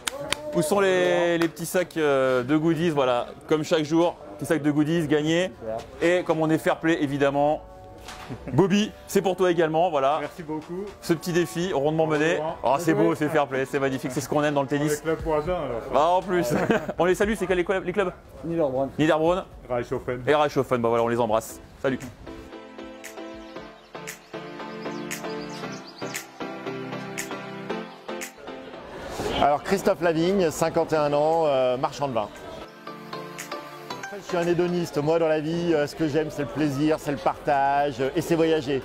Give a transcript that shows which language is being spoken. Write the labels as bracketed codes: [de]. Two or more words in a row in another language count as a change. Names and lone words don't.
[fr] Où sont les petits sacs de goodies? Voilà, comme chaque jour, petit sac de goodies gagné. Et comme on est [en] fair play [fr] évidemment, Bobby, c'est pour toi également, voilà. Merci beaucoup. Ce petit défi rondement mené. Oh, c'est beau, c'est [en] fair play, [fr] c'est magnifique, c'est ce qu'on aime dans le tennis. Avec club voisin alors. Ah, en plus. On les salue, c'est quels les clubs? Niederbronn. Niederbronn Reichshofen. et Reichshofen. Bah voilà, on les embrasse. Salut. Alors Christophe Lavigne, 51 ans, marchand de vin. Je suis un hédoniste, moi dans la vie, ce que j'aime c'est le plaisir, c'est le partage et c'est voyager.